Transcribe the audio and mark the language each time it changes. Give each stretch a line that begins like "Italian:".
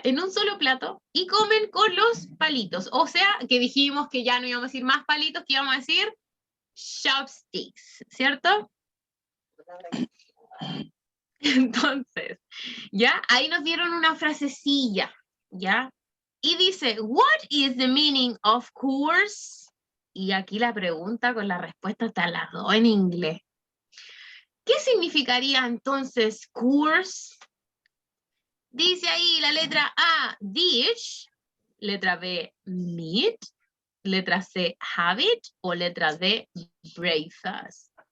Spanish: En un solo plato y comen con los palitos. O sea, que dijimos que ya no íbamos a decir más palitos, que íbamos a decir chopsticks, ¿cierto? Entonces, ¿ya? Ahí nos dieron una frasecilla, ¿ya? Y dice,
English: what is the meaning of course?
Spanish: Y aquí la pregunta con la respuesta están las dos en inglés. ¿Qué significaría entonces course? Dice ahí la letra A, dish, letra B, meat, letra C, habit, o letra D, breakfast.